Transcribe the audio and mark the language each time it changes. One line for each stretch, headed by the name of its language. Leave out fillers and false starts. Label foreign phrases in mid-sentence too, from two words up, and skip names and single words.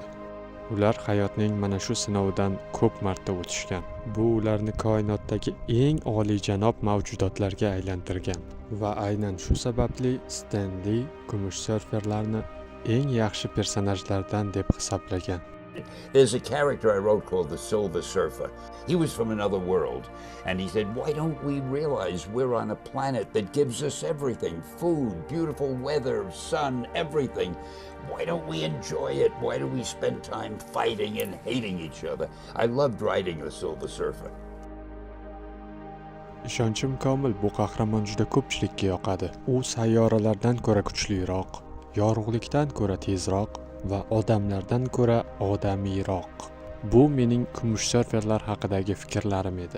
Uzbek: Ular hayotning mana shu sinovidan ko'p marta o'tishgan. Bu ularni koinotdagi eng oliyjanob mavjudotlarga aylantirgan va aynan shu sababli Stan Lee Kumush surferlarni eng yaxshi personajlardan deb hisoblagan.
English: There's a character I wrote called the Silver Surfer. He was from another world, and he said, why don't we realize we're on a planet that gives us everything? Food, beautiful weather, sun, everything. Why don't we enjoy it? Why do we spend time fighting and hating each other? I loved writing the Silver Surfer.
Uzbek: Ishonchim komil, bu qahramon juda ko'pchilikka yoqadi. U sayyoralardan ko'ra kuchliroq, yorug'likdan ko'ra tezroq va odamlardan ko'ra odamiyroq. Bu mening Kumush surferlar haqidagi fikrlarim edi.